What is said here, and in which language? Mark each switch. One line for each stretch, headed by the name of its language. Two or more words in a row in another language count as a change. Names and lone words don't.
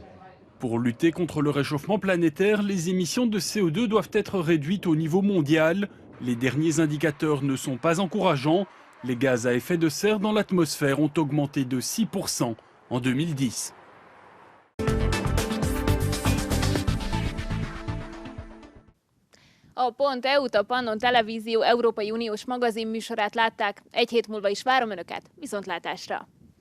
French: Pour lutter contre le réchauffement planétaire, les émissions de CO2 doivent être réduites au niveau mondial. Les derniers indicateurs ne sont pas encourageants. Les gaz à effet de serre dans l'atmosphère ont augmenté de 6% en 2010.
Hungarian: A .eu-t a Pannon Televízió Európai Uniós magazinműsorát látták. Egy hét múlva is várom Önöket. Viszontlátásra!